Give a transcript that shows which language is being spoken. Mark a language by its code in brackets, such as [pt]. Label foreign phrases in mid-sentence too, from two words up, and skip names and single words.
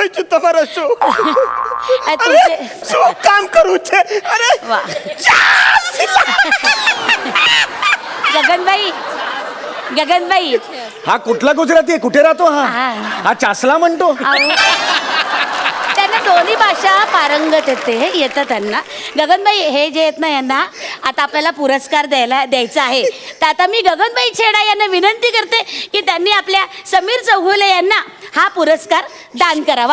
[gu] તમારો શો શું કામ કરું છે અરે [mr] વાહ गगनबाई हा कुठला गुजराती आहे कुठे राहतो हा हा चासला म्हणतो त्यांना दोन्ही भाषा पारंगत येतं त्यांना. गगनबाई हे जे आहेत ना यांना आता आपल्याला पुरस्कार द्यायचा आहे तर आता मी गगनबाई छेडा यांना विनंती करते की त्यांनी आपल्या समीर चौगुले यांना हा पुरस्कार दान करावा.